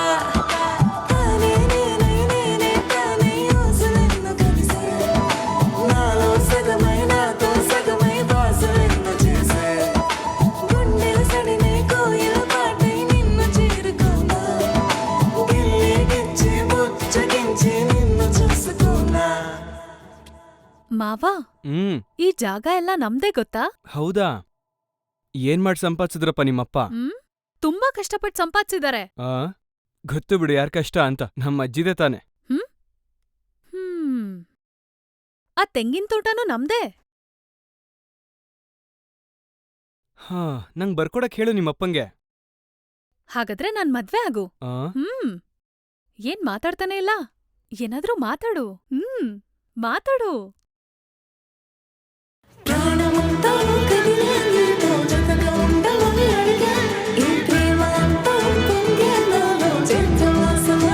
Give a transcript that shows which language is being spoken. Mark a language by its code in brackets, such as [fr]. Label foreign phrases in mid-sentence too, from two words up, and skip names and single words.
[te] తానే నేనే తానే ఊసులెన్నో కలిసే, నాలో సగమై నాతో సగమై బాసులెన్నో చేసే, గుండెల సడినే కోయిల పాటై నిన్ను చేరుకోనా, గిల్లి గిచ్చి బుచ్చగించి నిన్ను చూసుకోనా. [kn] ಮಾವ, ಈ ಜಾಗ ಎಲ್ಲ ನಮ್ದೇ ಗೊತ್ತಾ? ಹೌದಾ? ಏನ್ ಮಾಡಿ ಸಂಪಾದಿಸಿದ್ರಪ್ಪ ನಿಮ್ಮಪ್ಪ? ತುಂಬಾ ಕಷ್ಟಪಟ್ಟು ಸಂಪಾದಿಸಿದ್ದಾರೆ. ಆ ಗೊತ್ತು ಬಿಡು ಯಾರ್ ಕಷ್ಟ ಅಂತ. ನಮ್ಮ ಅಜ್ಜಿದೆ ತಾನೆ. ಆ ತೆಂಗಿನ ತೋಟನೂ ನಮ್ದೇ. ಹಾ, ನಂಗ್ ಬರ್ಕೊಡಕ್ ಹೇಳು ನಿಮ್ಮಪ್ಪಂಗೆ. ಹಾಗಾದ್ರೆ ನಾನ್ ಮದ್ವೆ ಆಗು. ಆ ಏನ್ ಮಾತಾಡ್ತಾನೆ ಇಲ್ಲ? ಏನಾದ್ರೂ ಮಾತಾಡು. ಮಾತಾಡು. [te] ప్రాణమంతా కదిలే నీతో జతగా ఉండమని అడిగా, ఈ ప్రేమ అంతా పొంగే నాలో చిత్తవాసమే.